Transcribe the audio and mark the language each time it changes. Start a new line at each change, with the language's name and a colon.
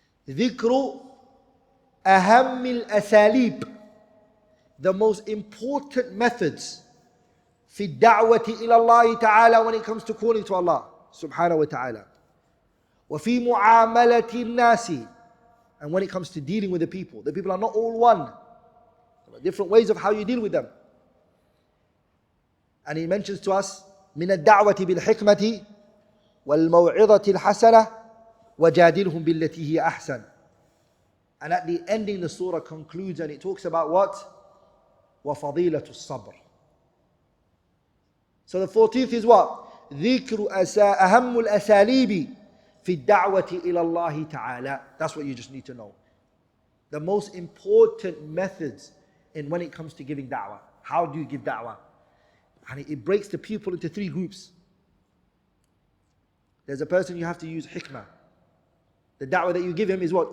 Arabic: ذكر أهم الأساليب,
English: the most important methods
Arabic: في الدعوة إلى الله تعالى,
English: when it comes to calling to Allah subhanahu wa ta'ala.
Arabic: وفي معاملة الناس,
English: and when it comes to dealing with the people are not all one. There are different ways of how you deal with them. And he mentions to us
Arabic: من الدعوة بالحكمة والموعظة الحسنة وجادلهم بالتي هي أحسن.
English: And at the ending the surah concludes and it talks about what?
Arabic: وفضيلة الصبر.
English: So the 14th is what?
Arabic: ذكر أهم الأساليب في الدعوة إلى الله تعالى.
English: That's what you just need to know. The most important methods in when it comes to giving da'wah. How do you give da'wah? And it breaks the people into 3 groups. There's a person you have to use hikmah. The da'wah that you give him is what?